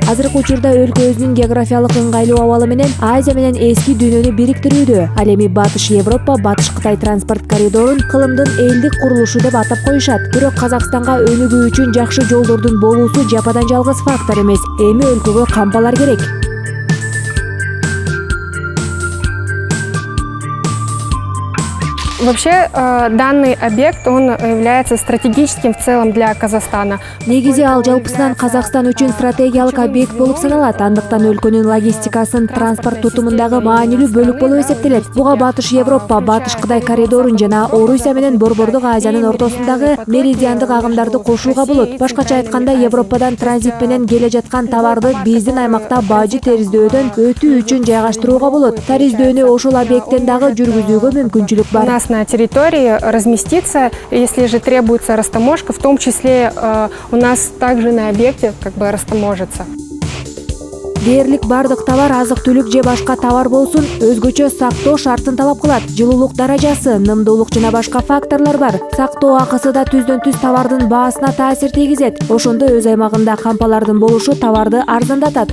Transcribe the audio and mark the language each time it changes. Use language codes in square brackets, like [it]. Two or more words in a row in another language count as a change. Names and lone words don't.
[ky] Азыркы учурда өлкө өзүнүн географиялык ыңгайлуу абалы менен Азия менен эски дүйнөнү бириктирүүдө. Ал эми Батыш Европа, Батыш Кытай транспорт коридорун кылымдын элдик курулушу деп атап коюшат. Бирок Казакстанга өнүгүү үчүн жакшы жолдордун болуусу жападан жалгыз фактор эмес. Эми өлкөгө кампалар керек. [ru] Вообще, данный объект, он является стратегическим в целом для Казахстана. [ky] Негизи ал жалпысынан Казакстан үчүн стратегиялык объект болуп саналат. Андыктан өлкөнүн логистикасын транспорт тутумундагы маанилүү бөлүк болуп эсептелет. Буга Батыш Европа, Батыш Кытай коридорун жана Орусия менен Борбордук Азиянын ортосундагы меридиандык агымдарды кошууга болот. Башкача айтканда, Европадан транзит менен келе жаткан товарды биздин аймакта бажы териздөөдөн өтүү үчүн жайгаштырууга болот. Териздөөнү ошол объекттен дагы жүргүзүүгө мүмкүнчүлүк бар. [ru] На территории разместиться, если же требуется растаможка, в том числе у нас также на объекте растаможится. [ky] Дээрлик бардык товар, азык-түлүк же башка товар болсун, өзгөчө сактоо шартын талап кылат. Жылуулук даражасы, нымдуулук жана башка факторлор бар. Сактоо акысы да түздөн-түз товардын баасына таасир тийгизет. Ошондо өз аймагында кампалардын болушу товарды арзандатат.